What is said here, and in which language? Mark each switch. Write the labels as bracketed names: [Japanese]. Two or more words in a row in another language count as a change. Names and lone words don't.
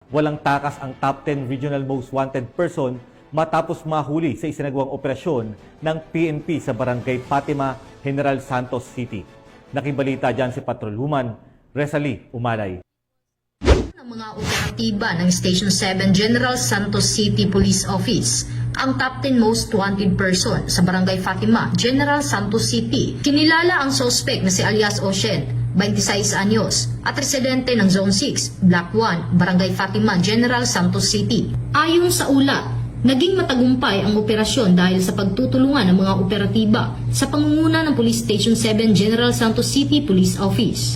[Filipino] walang takas ang [English] top 10 regional most wanted person [Filipino] matapos mahuli sa isinagawang operasyon ng PNP sa Barangay Fatima, General Santos City. Nakibalita dyan si Patrolwoman Resalie Umalay. Ng mga operatiba ng Station 7 General Santos City Police Office, ang [English] top 10 most wanted person [Filipino] sa Barangay Fatima, General Santos City. Kinilala ang suspect na si alias Ocean, 26 anyos, at residente ng Zone 6, Block 1, Barangay Fatima, General Santos City. Ayon sa ulat, naging matagumpay ang operasyon dahil sa pagtutulungan ng mga operatiba sa pangunguna ng Police Station 7 General Santos City Police Office.